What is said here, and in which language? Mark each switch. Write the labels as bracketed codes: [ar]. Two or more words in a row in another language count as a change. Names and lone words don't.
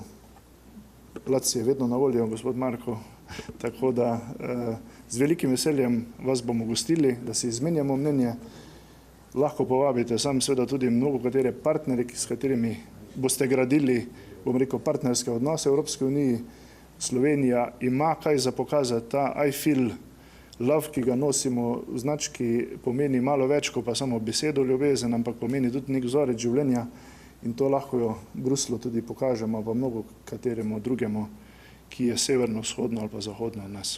[sl] Plac je vedno na voljo, gospod Marko, tako da z velikim veseljem vas bomo gostili, da si izmenjamo mnenje. Lahko povabite sam seveda tudi mnogo katere partnerje, s katerimi boste gradili, bom rekel, partnerske odnose v Evropske uniji. Slovenija ima kaj za pokazati, ta [en] I feel love, [sl] ki ga nosimo v znački, pomeni malo več, kot pa samo besedo ljubezen, ampak pomeni tudi nek vzorec življenja in to lahko jo Bruslu tudi pokažemo, pa mnogo kateremu drugemu, ki je severno, vzhodno ali pa zahodno od nas.